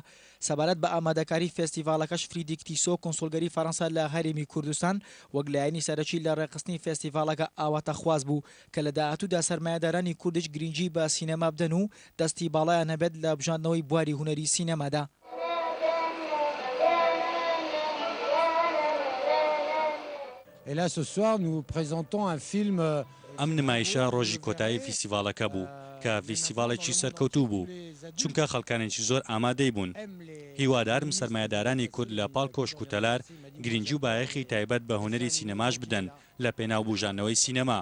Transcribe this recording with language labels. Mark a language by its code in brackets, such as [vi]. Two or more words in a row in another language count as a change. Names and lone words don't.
[ckb] سەبارەت بە ئامادەکاری فێستیڤاڵەکەش فریدریک تیسۆ کۆنسۆلگەری فەڕەنسا لە هەرێمی کوردستان وەک لایەنی سەرەکی لە ڕێخستنی فێستیڤاڵەکە ئاواتەخواز بوو کە لە داهاتوودا سەرمایەدارانی کوردیش گرنگی بە سینەما بدەن و دەستی باڵایان هەبێت لە بژاندنەوەی بواری هونەری سینەمادا. [fr] Et là, ce soir, nous présentons un film. [ckb] ئەم نمایشە ڕۆژی کۆتایی فیستیڤاڵەکە بوو کە فیستیڤاڵێکی سەرکەوتوو بوو چونکە خەڵکانێکی زۆر ئامادەی بوون. هیوادارم سەرمایەدارانی کورد لە پاڵ کۆشک و تەلار گرنگی و بایەخی تایبەت بە هونەری سینەماش بدەن لە پێناوبژانەوەی سینەما.